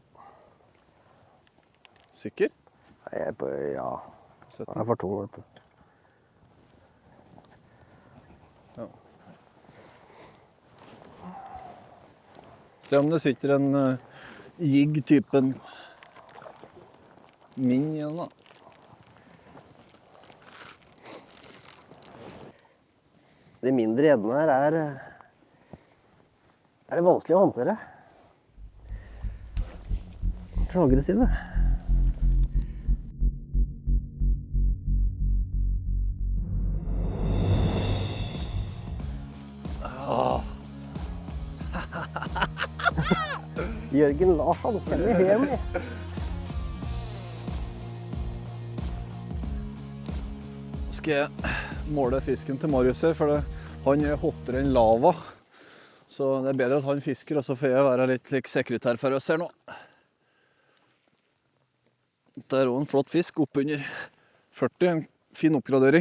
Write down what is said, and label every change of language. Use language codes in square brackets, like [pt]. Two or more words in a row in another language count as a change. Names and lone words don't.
[no] Sikker? [sv] Jag är på, ja. Jag är för tung, vet du. [no] Ja. Se om det sitter en jigg-typen min igjen da. De mindre gjeddene her er det vanskelig å håndtere. Så aggressive. Jørgen Larsson, [en] can you hear me? [no] Skal jeg måle fisken til Marius her, for han er hottere enn lava. Så det er bedre at han fisker, og så får jeg være litt sekretær for oss her nå. Det er også en flott fisk, oppunder 40, en fin oppgradering.